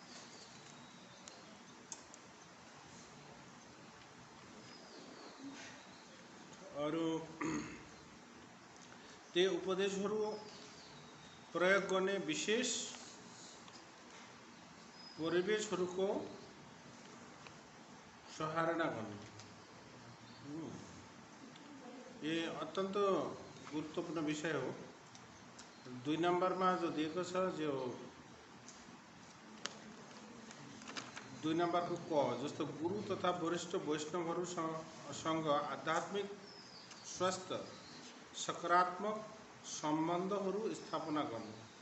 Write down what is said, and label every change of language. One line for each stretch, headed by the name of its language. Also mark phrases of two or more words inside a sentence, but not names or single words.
Nepali: अरू त्यो उपदेशहरू प्रयोग गर्ने विशेष परिवेशहरूको सराहना गर्ने। ये अत्यंत गुरुत्वपूर्ण विषय हो। 2 नम्बरमा जो दिएको छ जो 2 नम्बरको क जस्तो गुरु तथा वरिष्ठ वैष्णवहरूसँग आध्यात्मिक स्वस्थ सकारात्मक सम्बन्धहरू स्थापना गर्नु।